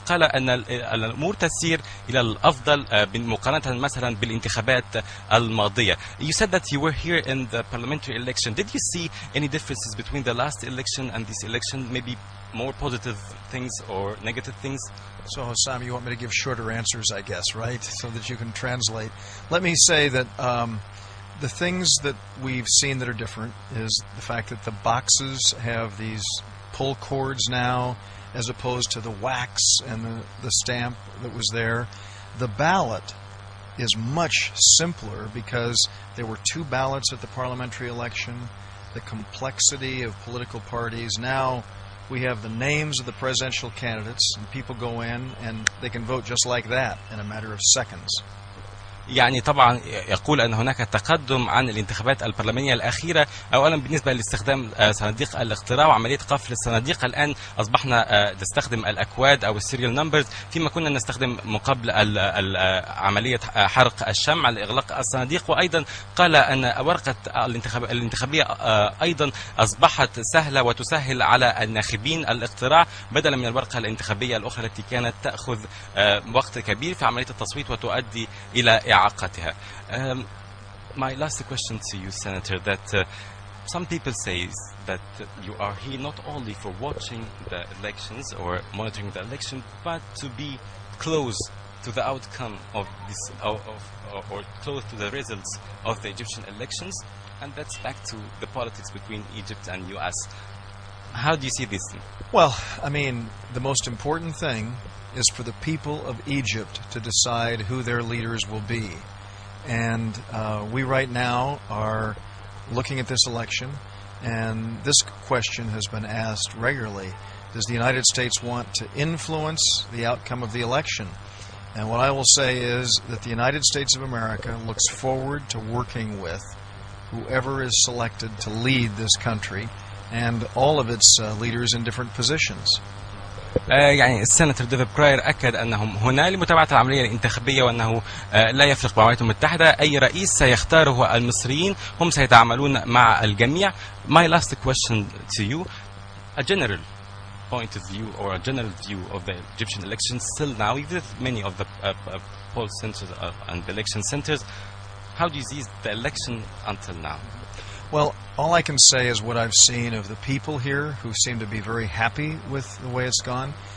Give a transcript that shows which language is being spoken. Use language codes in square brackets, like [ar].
[ar] وقال أن الأمور تسير إلى الأفضل مقارنة مثلا بالانتخابات الماضية. [en] You said that you were here in the parliamentary election. Did you see any differences between the last election and this election? Maybe more positive things or negative things? So, Hossam, you want me to give shorter answers, I guess, right? So that you can translate. Let me say that the things that we've seen that are different is the fact that the boxes have these pull cords now as opposed to the wax and the stamp that was there. The ballot is much simpler because there were 2 ballots at the parliamentary election. The complexity of political parties. Now we have the names of the presidential candidates, and people go in and they can vote just like that in a matter of seconds. [ar] يعني طبعا يقول أن هناك تقدم عن الانتخابات البرلمانية الأخيرة. أولا بالنسبة لاستخدام صناديق الاقتراع وعملية قفل الصناديق، الآن أصبحنا نستخدم الأكواد أو السيريال نمبرز، فيما كنا نستخدم مقابل عملية حرق الشمع لإغلاق الصناديق. وأيضا قال أن ورقة الانتخابية أيضا أصبحت سهلة وتسهل على الناخبين الاقتراع بدلا من الورقة الانتخابية الأخرى التي كانت تأخذ وقت كبير في عملية التصويت وتؤدي إلى إعاقتها. [en] My last question to you, Senator, that some people say that you are here not only for watching the elections or monitoring the election, but to be close to the outcome of this, or close to the results of the Egyptian elections, and that's back to the politics between Egypt and U.S. How do you see this? Well, I mean, the most important thing is for the people of Egypt to decide who their leaders will be. And we right now are looking at this election, and this question has been asked regularly. Does the United States want to influence the outcome of the election? And what I will say is that the United States of America looks forward to working with whoever is selected to lead this country and all of its leaders in different positions. [ar] يعني السيناتور ديفيد براير أكد أنهم هنا لمتابعة العملية الانتخابية، وأنه لا يفرق مع الولايات المتحدة أي رئيس سيختاره المصريين، هم سيتعاملون مع الجميع. [en] My last question to you, a general point of view or a general view of the Egyptian elections still now, even with many of the poll centers and the election centers, how do you see the election until now? Well, all I can say is what I've seen of the people here who seem to be very happy with the way it's gone.